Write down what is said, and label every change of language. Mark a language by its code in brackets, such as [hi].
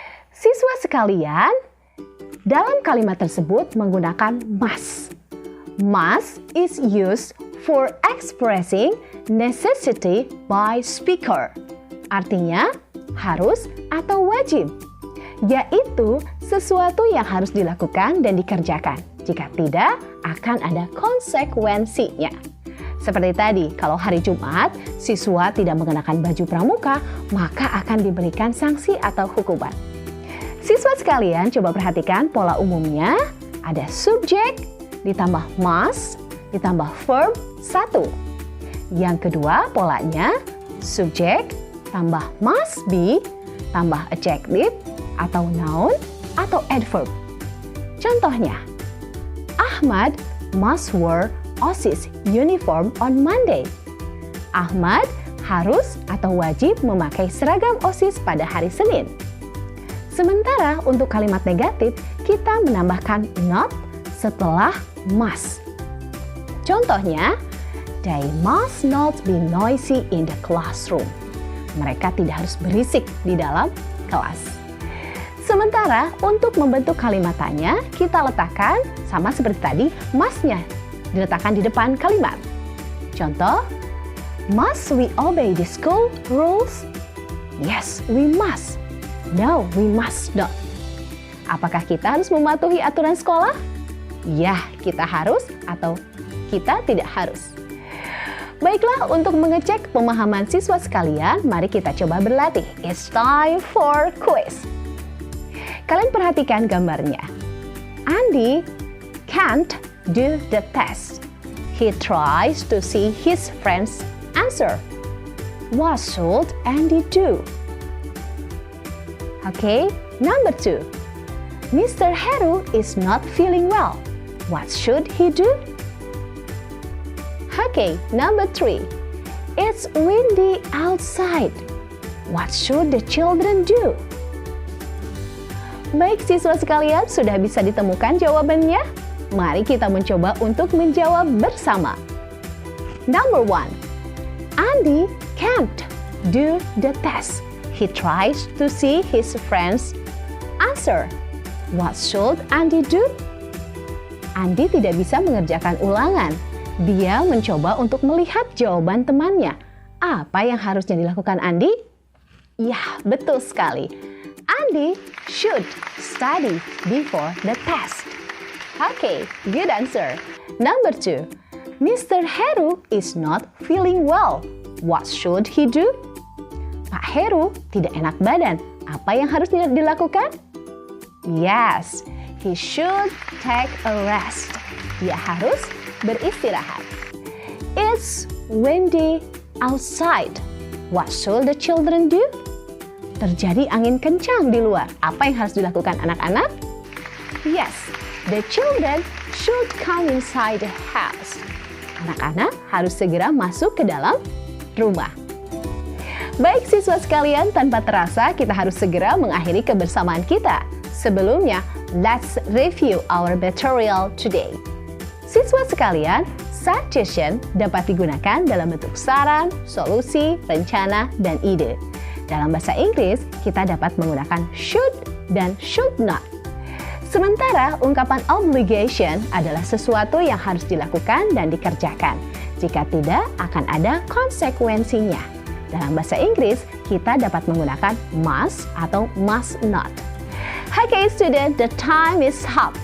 [id] Siswa sekalian, dalam kalimat tersebut menggunakan must. [en] Must is used for expressing necessity by speaker. [id] Artinya, harus atau wajib. Yaitu sesuatu yang harus dilakukan dan dikerjakan. Jika tidak, akan ada konsekuensinya. Seperti tadi, kalau hari Jumat, siswa tidak mengenakan baju pramuka, maka akan diberikan sanksi atau hukuman. Siswa sekalian, coba perhatikan pola umumnya. Ada subjek, ditambah must, ditambah verb 1. Yang kedua polanya, subjek, tambah must be, tambah adjective, atau noun, atau adverb. [en] Contohnya, Ahmad must wear OSIS uniform on Monday. [id] Ahmad harus atau wajib memakai seragam OSIS pada hari Senin. Sementara untuk kalimat negatif, kita menambahkan not setelah must. [en] Contohnya, they must not be noisy in the classroom. [id] Mereka tidak harus berisik di dalam kelas. Sementara untuk membentuk kalimat tanya, kita letakkan sama seperti tadi, must-nya diletakkan di depan kalimat. [en] Contoh, must we obey the school rules? Yes, we must. No, we must not. [id] Apakah kita harus mematuhi aturan sekolah? Ya, kita harus atau kita tidak harus. Baiklah, untuk mengecek pemahaman siswa sekalian, mari kita coba berlatih. [en] It's time for quiz. [id] Kalian perhatikan gambarnya. [en] Andy can't do the test. He tries to see his friend's answer. What should Andy do? Oke, Number 2. Mr. Heru is not feeling well. What should he do? Okay, number 3. It's windy outside. What should the children do? [id] Baik siswa sekalian, sudah bisa ditemukan jawabannya? Mari kita mencoba untuk menjawab bersama. [en] Number 1. Andy can't do the test. He tries to see his friends answer. What should Andy do? [id] Andy tidak bisa mengerjakan ulangan. Dia mencoba untuk melihat jawaban temannya. Apa yang harusnya dilakukan Andy? Ya, betul sekali. [en] Andy should study before the test. Okay, good answer. Number 2. Mr. Heru is not feeling well. What should he do? [id] Pak Heru tidak enak badan. Apa yang harus dilakukan? [en] Yes, he should take a rest. [id] Dia harus beristirahat. [en] It's windy outside. What should the children do? [id] Terjadi angin kencang di luar. Apa yang harus dilakukan anak-anak? [en] Yes, the children should come inside the house. [id] Anak-anak harus segera masuk ke dalam rumah. Baik siswa sekalian, tanpa terasa kita harus segera mengakhiri kebersamaan kita. Sebelumnya, [en] let's review our material today. [id] Siswa sekalian, suggestion dapat digunakan dalam bentuk saran, solusi, rencana, dan ide. Dalam bahasa Inggris, kita dapat menggunakan should dan should not. Sementara ungkapan obligation adalah sesuatu yang harus dilakukan dan dikerjakan. Jika tidak, akan ada konsekuensinya. Dalam bahasa Inggris, kita dapat menggunakan must atau must not. [en] Okay, student, the time is up.